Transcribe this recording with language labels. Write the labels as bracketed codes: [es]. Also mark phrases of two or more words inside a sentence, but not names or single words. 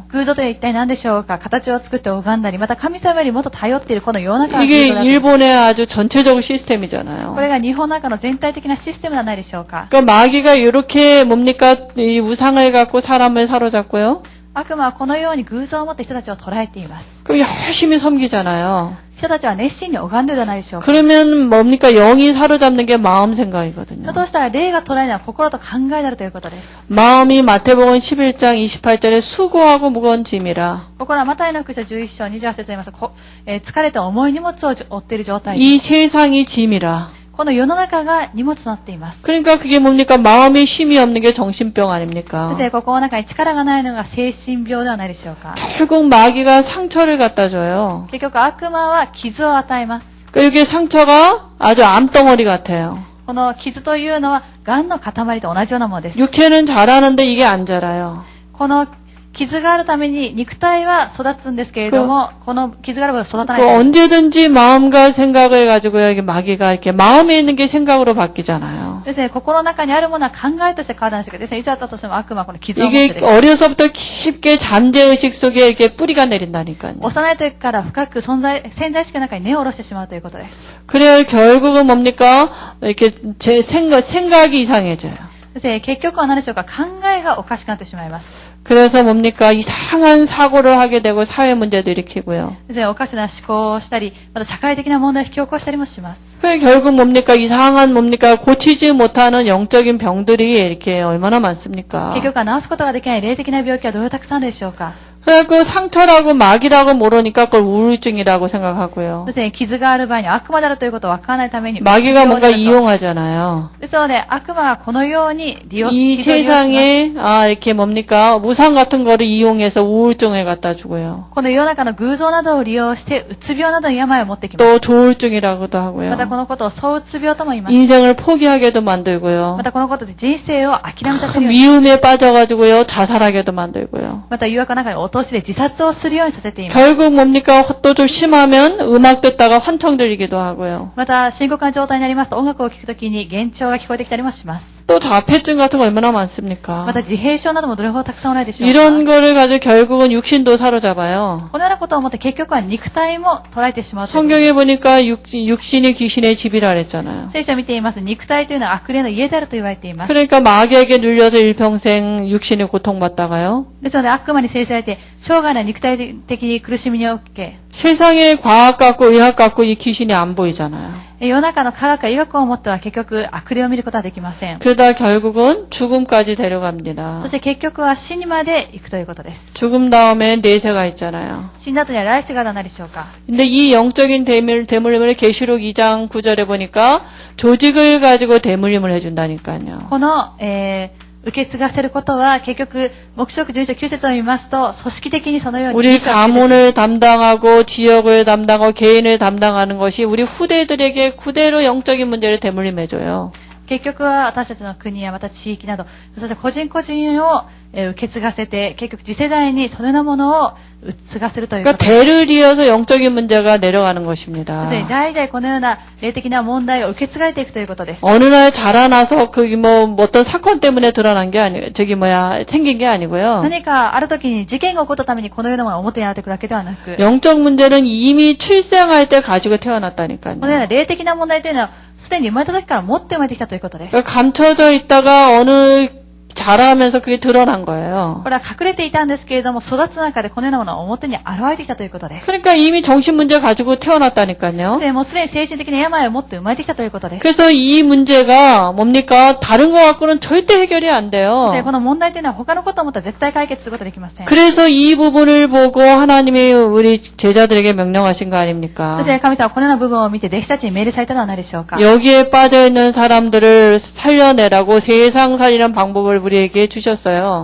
[ja] 偶像とは一体何でしょうか。形を作って拝んだり、また神様よりもっと頼っているこの世の中の偶像 [ko] 이게 [ja] だと。 [ko] 일본의 아주 전체적 시스템이잖아요. [ja] これが日本の中の全体的なシステムではないでしょうか。 [ko] 그러니까 마귀가 이렇게 뭡니까? 이 우상을 갖고 사람을 사로잡고요. [ja] 悪魔はこのように偶像を持って人たちを捉えています。 [ko] 그럼 열심히 섬기잖아요. [ja] 人たちは熱心に拝んでるではないでしょうか。 [ko] 그러면 뭡니까? 영이 사로잡는 게 마음 생각이거든요. [ja] としたら霊が捉えるのは心と考えであるということです。 [ko] 마음이 마태복음 11장 28절에 수고하고 무거운 짐이라. [ja] 心はマタイの福音書11章28節に言いますと、疲れて重い荷物を負っている状態 [ko] 이 [ja] です。 [ko] 세상이 짐이라. [ja] この世の中が荷物となっています。 [ko] 그러니까 그게 뭡니까? 마음에 힘이 없는 게 정신병 아닙니까? [ja] そしてここの中に力がないのが精神病ではないでしょうか。 [ko] 결국 마귀가 상처를 갖다 줘요. [ja] 結局悪魔は傷を与えます。 [ko] 그러니까 여기 상처가 아주 암덩어리 같아요. [ja] この傷というのは癌の塊と同じようなものです。 [ko] 육체는 자라는데 이게 안 자라요. [ja] この傷があるために肉体は育つんですけれども、この傷がある分育たない。 [ko] 언제든지 마음과 생각을 가지고 여기 마귀가 이렇게 마음에 있는 게 생각으로 바뀌잖아요. [ja] ですね、心の中にあるものは考えとして変わるんですけど、ですね、いつだったとしても悪魔はこの傷を持って [ko] 이게 [ja] です。 [ko] 어려서부터 깊게 잠재의식 속에 이렇게 뿌리가 내린다니까요. [ja] 幼い時から深く潜在意識の中に根を下ろしてしまうということです。 [ko] 그래야 결국은 뭡니까? 이렇게 제 생각이 이상해져요. [ja] ですね、結局は何でしょうか。考えがおかしくなってしまいます。 [ko] 그래서 뭡니까? 이상한 사고를 하게 되고 사회 문제도 일으키고요. [ja] ですね、おかしな思考をしたり、また社会的な問題を引き起こしたりもします。 [ko] 그래 결국 뭡니까? 이상한 뭡니까? 고치지 못하는 영적인 병들이 이렇게 얼마나 많습니까? [ja] 結局は治すことができない霊的な病気はどれたくさんあるでしょうか。 [ko] 그래갖고 상처라고 마귀라고 모르니까 그걸 우울증이라고 생각하고요. [ja] ですね、傷がある場合に悪魔であるということを分からないために [ko] 마귀가 뭔가 [ja] うつ病であると [ko] 이용하잖아요. [ja] ですので、悪魔はこのように利用 [ko] 이 [ja] 傷を利用します。 [ko] 세상에 이렇게 뭡니까? 우상 같은 거를 이용해서 우울증을 갖다 주고요. [ja] この世の中の偶像などを利用して、うつ病などの病を持ってきます。 [ko] 또 조울증이라고도 하고요. [ja] またこのことを躁うつ病とも言います。 [ko] 인생을 포기하게도 만들고요. [ja] またこのことで人生を諦めさせ [ko] 큰 [ja] るように、 [ko] 미움에 빠져가지고요. 자살하게도 만들고요. [ja] また誘惑の中に落としで自殺をするようにさせています。 [ko] 결국 뭡니까? 또 좀 심하면 음악 듣다가 환청 들리기도 하고요. [ja] また深刻な状態になりますと音楽を聴くときに幻聴が聞こえてきたりもします。 [ko] 또 자폐증 같은 거 얼마나 많습니까? [ja] また自閉症などもどれほどたくさんおられるでしょうか。 [ko] 이런 거를 가지고 결국은 육신도 사로잡아요. [ja] このようなことを思って結局は肉体も捉えてしまうということです。 [ko] 성경에 보니까 육신이 귀신의 집이라 그랬잖아요. [ja] 聖書を見ています。肉体というのは悪霊の家であると言われています。 [ko] 그러니까 마귀에게 눌려서 일평생 육신의 고통받다가요. [ja] ですので悪魔に制されて生涯の肉体的に苦しみに受け、 [ko] 세상에 과학 갖고 의학 갖고 이 귀신이 안 보이잖아요. [ja] 世の中の科学や医学をもっては結局悪霊を見ることはできません。 [ko] 그러다 결국은 죽음까지 데려갑니다. [ja] そして結局は死にまで行くということです。 [ko] 죽음 다음에 내세가 있잖아요. [ja] 死んだ後には来世が何でしょうか。 [ko] 근데 이 영적인 대물림을 계시록 2장 9절에 보니까 조직을 가지고 대물림을 해준다니까요. [ja] この、受け継がせることは結局黙示録11章9節を見ますと組織的にそのように [ko] 우리 가문을 담당하고 지역을 담당하고 개인을 담당하는 것이 우리 후대들에게 그대로 영적인 문제를 대물림해줘요. [ja] 結局は私たちの国やまた地域などそして個人個人を受け継がせて結局次世代にそのようなものを継がせるというこ [ko] 그러니까 [ja] とです。 [ko] 대를 이어서 영적인 문제가 내려가는 것입니다. [ja] 代々このような霊的な問題を受け継がれていくということです。 [ko] 어느 날 자라나서 그게 뭐 어떤 사건 때문에 드러난 게 아니 생긴 게 아니고요. [ja] 何かある時に事件が起こったためにこのようなものが表に現れてくるわけではなく、 [ko] 영적 문제는 이미 출생할 때 가지고 태어났다니까요. [ja] このような霊的な問題というのはすでに生まれた時から持って生まれてきたということです。 [ko] 그러니까 감춰져 있다가 어느 자라면서 그게 드러난 거예요. [ja] これは隠れていたんですけれども育つ中でこのようなものが表に現れてきたということです。 [ko] 그러니까 이미 정신 문제 가지고 태어났다니까요. [ja] もうすでに精神的な病を持って生まれてきたということです。 [ko] 그래서 이 문제가 뭡니까? 다른 거 갖고는 절대 해결이 안 돼요. [ja] この問題というのは他のことを思ったら絶対解決することができません。 [ko] 그래서 이 부분을 보고 하나님이 우리 제자들에게 명령하신 거 아닙니까? [ja] そして神様はこのような部分を見て弟子たちに命令されたのは何でしょうか。 [ko] 여기에 빠져있는 사람들을 살려내라고 세상 살리는 방법을 우리에게 주셨어요.